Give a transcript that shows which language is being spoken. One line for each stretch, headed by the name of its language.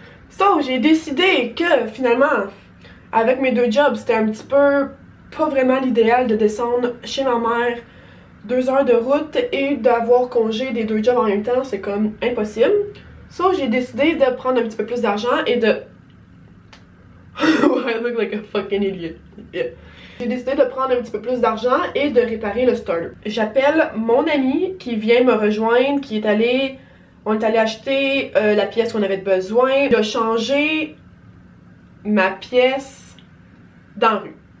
French: So, j'ai décidé que finalement, avec mes deux jobs, c'était un petit peu pas vraiment l'idéal de descendre chez ma mère 2 heures de route et d'avoir congé des deux jobs en même temps, c'est comme impossible. So, j'ai décidé de prendre un petit peu plus d'argent et de...
English: I look like a fucking idiot. Yeah.
French: J'ai décidé de prendre un petit peu plus d'argent et de réparer le starter. J'appelle mon ami qui vient me rejoindre, qui est allé... On est allé acheter la pièce qu'on avait besoin. Il a changé ma pièce dans la rue.